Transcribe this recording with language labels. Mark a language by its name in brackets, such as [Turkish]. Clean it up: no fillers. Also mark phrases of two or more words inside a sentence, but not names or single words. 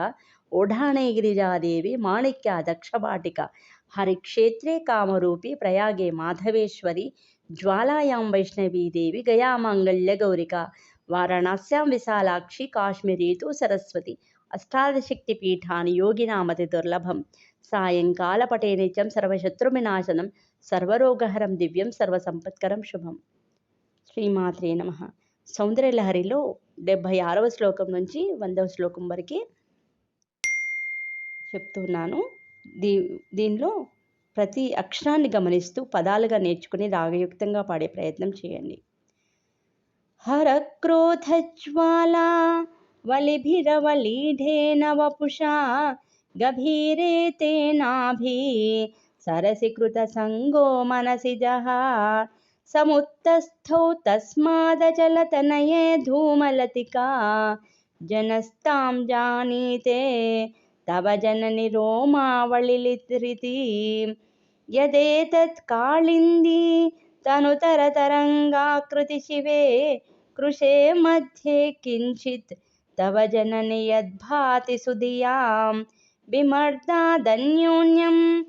[Sanskrit] ओढाणे गिरिजादेवी माणिक्या दक्षवाटिका हरिक्षेत्रे कामरूपी प्रयागे माधवेश्वरी ज्वालायां वैष्णवी देवी गया माङ्गल्यगौरिका वाराणस्यां विशालाक्षी काश्मीरी तु सरस्वती अष्टादशशक्तिपीठानि योगिनामतिदुर्लभं सायङ्कालपटे नित्यं सर्वशत्रुविनाशनं सर्वरोगहरं दिव्యం సర్వసంపత్కరం శుభం. శ్రీమాత్రే నమః. [Telugu] సౌందర్యలహరిలో 76వ శ్లోకం నుంచి 100వ శ్లోకం వరకు చెప్తున్నాను. దీనిలో ప్రతి అక్షరాన్ని గమనిస్తూ పదాలుగా నేర్చుకుని రాగయుక్తంగా పాడే ప్రయత్నం చేయండి. [Sanskrit] हरक्रोधज्वाला वलिभिरवलीढेन वपुषा गभीरे तेनाभि सरसीकृतसङ्गो मनसि जहा समुत्तस्थौ तस्मादचलतनये धूमलतिका जनस्तां जानीते तव जननि रोमावलिरिति यदेतत् काळिन्दी तनुतरतरङ्गाकृति शिवे कृशे मध्ये किञ्चित् तव जननि यद्भाति सुधियां विमर्दादन्योन्यं